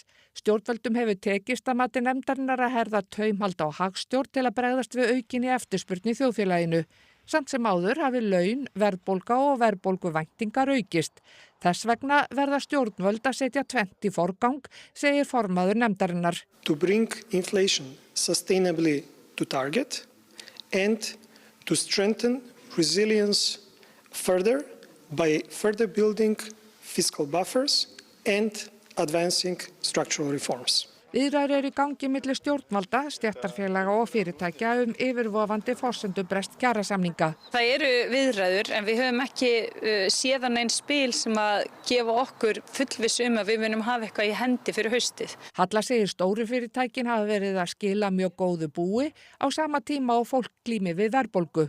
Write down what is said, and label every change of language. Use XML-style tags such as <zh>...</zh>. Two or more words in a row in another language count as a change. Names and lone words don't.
<is>Stjórnvöldum hefur tekist að mati nefndarinnar að herða taumhald á hagstjórn til að bregðast við aukinni eftirspurn í þjóðfélaginu. Samt sem áður hafi laun, verðbólga og verðbólguvæntingar aukist. Þess vegna verða stjórnvöld að setja tvennt í forgang, segir formaður nefndarinnar.</is> <en>To bring inflation sustainably to target and to strengthen resilience further by further building fiscal buffers and advancing structural reforms.</en> <is>Viðræður eru í gangi milli stjórnvalda, stéttarfélaga og fyrirtækja yfirvofandi forsendubrest kjarasamninga. Það eru viðræður en við höfum ekki séð nein spil sem að gefa okkur fullviss að við munum hafa eitthvað í hendi fyrir haustið. Halla segir stóru fyrirtækin hafa verið að skila mjög góðu búi á sama tíma og fólk glími við verðbólgu.</is>